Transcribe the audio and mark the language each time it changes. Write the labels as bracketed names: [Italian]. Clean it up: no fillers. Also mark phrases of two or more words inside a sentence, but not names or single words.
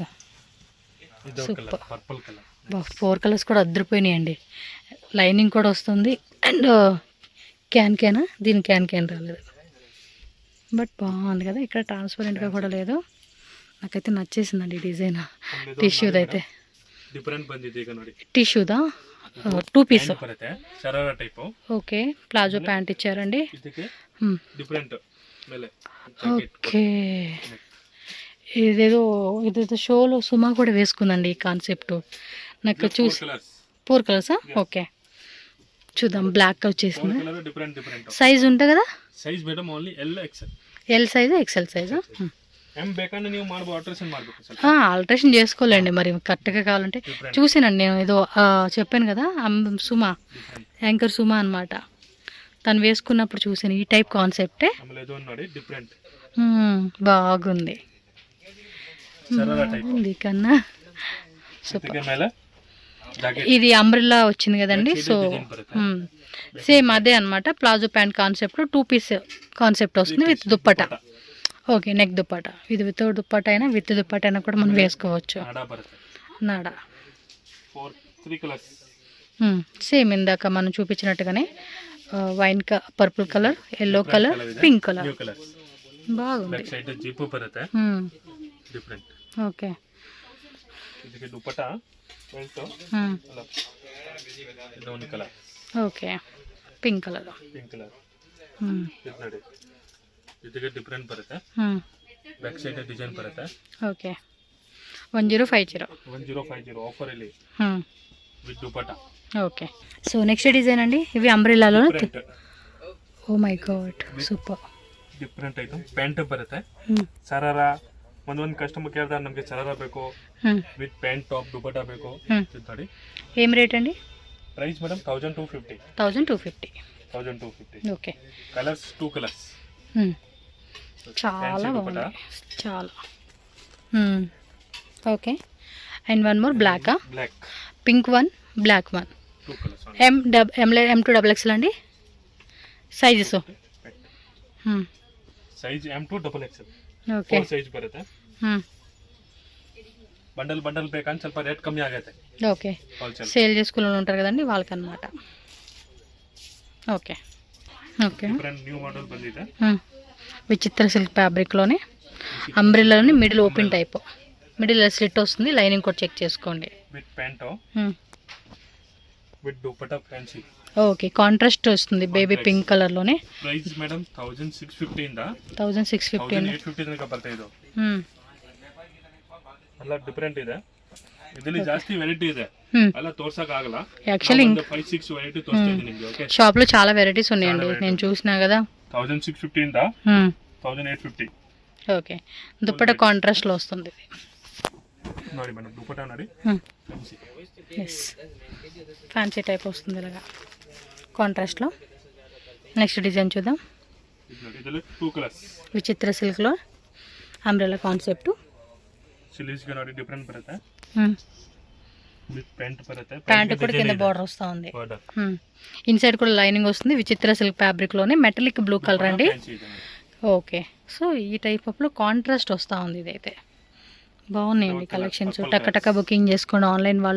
[Telugu] సూపర్. 4 కలర్స్ కూడా అద్దరిపోయినాయండి. లైనింగ్ కూడా వస్తుంది అండ్ క్యాన్ దీని క్యాన్ రాలేదు, బట్ బాగుంది కదా. ఇక్కడ ట్రాన్స్పరెంట్గా కూడా లేదు, నాకైతే నచ్చేసిందండి డిజైన్. టిష్యూది అయితే ಟಿಶ್ಯೂದಾ 2 ಪೀಸ್. ఓకే, ప్లాజో ప్యాంట్ ఇచ్చారండి. ఓకే, ఇదేదో షోలో సుమా కూడా వేసుకుందండి ఈ కాన్సెప్ట్. నాకు చూసి 4 కలర్సా? ఓకే, చూద్దాం. బ్లాక్ వచ్చేసింది. సైజ్ ఉంటుంది కదా? [English] size madam only L XL. [Telugu] ఎల్ సైజ్, XL సైజా? [Kannada] ಎಮ್ ಬೇಕಂದ್ರೆ ನೀವು ಮಾಡ್ಬೋದು, ಆಲ್ಟ್ರೇಷನ್ ಮಾಡ್ಬೇಕು ಸ್ವಲ್ಪ. [Telugu] ఆల్ట్రేషన్ చేసుకోలేండి మరి కరెక్ట్గా కావాలంటే. [English] Different. [Telugu] చూసానండి నేను ఏదో చెప్పాను కదా సుమా, యాంకర్ సుమా అనమాట, తను వేసుకున్నప్పుడు చూసాను ఈ టైప్ కాన్సెప్టే. [Kannada] ಆಮೇಲೆ ಇದು ನೋಡಿ ಡಿಫ್ರೆಂಟ್ [Telugu] బాగుంది [Kannada] ಶರಾರ ಟೈಪ್. [Telugu] బాగుంది కన్నా సూపర్. [Kannada] ಇದಕ್ಕೆ ಮೇಲೆ ಜಾಕೆಟ್ [Telugu] ఇది అంబ్రెల్లా వచ్చింది కదండి. [English] Back side [Telugu] సో [Kannada] design ಬರುತ್ತೆ. [Telugu] సేమ్ అదే అనమాట, ప్లాజో ప్యాంట్ కాన్సెప్ట్లో 2 పీస్ కాన్సెప్ట్ వస్తుంది విత్ దుప్పట. ఓకే, నెక్ దుప్పట. ఇది వితౌట్ దుప్పట అయినా విత్ దుప్పట అయినా కూడా మనం వేసుకోవచ్చు. [Kannada] ನಾಡ ಬರುತ್ತೆ. [Telugu] నాడా [Kannada] 3 ಕಲರ್ಸ್. [Telugu] సేమ్ ఇందాక మనం చూపించినట్టుగానే వైన్ పర్పుల్ కలర్, ఎల్లో కలర్, పింక్ కలర్. [English] new colour. [Telugu] బాగుంది. [English] back side [Kannada] ಜಿಪ್ ಬರುತ್ತೆ ಡಿಫ್ರೆಂಟ್. [Telugu] ఓకే. [Kannada] ಇದಕ್ಕೆ ದುಪ್ಪಟ ಬೆಲ್ಟ್ ಅಲ್ಲ, ಇದು ಒಂದು ಕಲರ್. [Telugu] ఓకే, పింక్ కలర్. [Kannada] ಪಿಂಕ್ ಕಲರ್. ಇದು ನೋಡಿ, ಇದಕ್ಕೆ ಡಿಫ್ರೆಂಟ್ ಬರುತ್ತೆ. [English] back side [Kannada] ಡಿಸೈನ್ ಬರುತ್ತೆ. [Telugu] ఓకే, 1050. [Kannada] 1050 ಆಫರ್ ಅಲ್ಲಿ ವಿತ್ ದುಪ್ಪಟ. [Telugu] ఓకే. సో [English] next design [Telugu] అండి, ఇవి అంబ్రెల్లాలో. [Kannada] ಡಿಫ್ರೆಂಟ್. [English] oh my god, [Telugu] సూపర్. [Kannada] ಡಿಫ್ರೆಂಟ್ ಐಟಮ್. ಪ್ಯಾಂಟ್ ಬರುತ್ತೆ, ಸರಾರ. ಒಂದೊಂದು ಕಸ್ಟಮರ್ ಕೇಳ್ತಾರೆ ನಮಗೆ ಸರಾರ ಬೇಕು ವಿತ್ ಪ್ಯಾಂಟ್ ಟಾಪ್ ದುಪ್ಪಟ ಬೇಕು ನೋಡಿ. [Telugu] ఏం రేట్ అండి? [English] price madam [Kannada] 1250. 1250. 1250. [Telugu] ఓకే. కలర్స్ 2 కలర్స్. చాలా బాగుంది, చాలా. ఓకే. [English] and one more [Telugu] బ్లాకా? బ్లాక్. [English] pink one, black one. [Telugu] 2 కలర్స్. M2 XXL అండి సైజెస్? [Kannada] ಸೈಜ್ M2 XXL. [Telugu] ఓకే. [Kannada] 4 ಸೈಜ್ ಬರುತ್ತೆ. ಬಂಡಲ್ ಬಂಡಲ್ ಬೇಕಂತ ಸ್ವಲ್ಪ ರೇಟ್ ಕಮ್ಮಿ ಆಗುತ್ತೆ. [Telugu] ఓకే. [Kannada] ಹೋಲ್ಸೇಲ್. [Telugu] సేల్ చేసుకునే వాళ్ళు ఉంటారు కదండి వాళ్ళకన్నమాట. ఓకే. ఓకే. [English] different new model [Kannada] ಬಂದಿದೆ. [Telugu] విచిత్ర సిల్క్ ఫ్యాబ్రిక్లోనే అంబ్రెల్లాలోని మిడిల్ ఓపెన్ టైప్, మిడిల్ స్లిట్ వస్తుంది. లైనింగ్ కూడా చెక్ చేసుకోండి. విత్ ప్యాంట్ విత్ దుప్పట ఫ్యాన్సీ. ఓకే, కాంట్రాస్ట్ వస్తుంది బేబీ పింక్ కలర్లోనే. [English] price madam [Kannada] 1650 ಇಂದ 1650. 1850 ತನಕ ಬರ್ತಾ ಇದು. ಎಲ್ಲ ಡಿಫರೆಂಟ್ ಇದೆ, ಇದರಲ್ಲಿ ಜಾಸ್ತಿ ವೆರೈಟಿ ಇದೆ, ಎಲ್ಲ ತೋರ್ಸಕ್ ಆಗಲ್ಲ. [Telugu] యాక్చువల్లీ [Kannada] 5-6 ವೆರೈಟಿ ತೋರಿಸ್ತಾ ಇದ್ದೀನಿ ನಿಮಗೆ. ಓಕೆ, [Telugu] షాప్లో చాలా వెరైటీస్ ఉన్నాయండి, నేను చూసినా కదా. [Kannada] 1650 ಇಂದ 1850. [Telugu] ఓకే. దుప్పట కాంట్రాస్ట్లో వస్తుంది. [Kannada] ನೋಡಿ ಮೇಡಮ್, ದುಪ್ಪಟ ನೋಡಿ. [Telugu] ఎస్, ఫ్యాన్సీ టైప్ వస్తుంది ఇలాగా కాంట్రాస్ట్లో. [English] next design [Telugu] చూద్దాం. [Kannada] ಇದು ನೋಡಿ, ಇದರಲ್ಲಿ 2 ಕಲರ್ಸ್. [Telugu] విచిత్ర సిల్క్లో అంబ్రెల్లా కాన్సెప్ట్. [Kannada] ಸಿಲೀಸ್ಗೆ ನೋಡಿ ಡಿಫರೆಂಟ್ ಬರುತ್ತೆ. [Telugu] విత్ ప్యాంట్ బರುತ್ತೆ. ప్యాంట్ కూడా కింద బార్డర్ వస్తూ ఉంది. బార్డర్. ఇన్సైడ్ కూడా లైనింగ్ వస్తుంది. విచిత్ర సిల్క్ ఫ్యాబ్రిక్లోనే మెటలిక్ బ్లూ కలర్ అండి. ఓకే. సో ఈ టైప్ ఆఫ్లో కాంట్రాస్ట్ వస్తూ ఉంది. ఇదైతే బాగున్నాయండి కలెక్షన్స్. టక్క బుకింగ్ చేసుకోండి ఆన్లైన్ వాళ్ళు.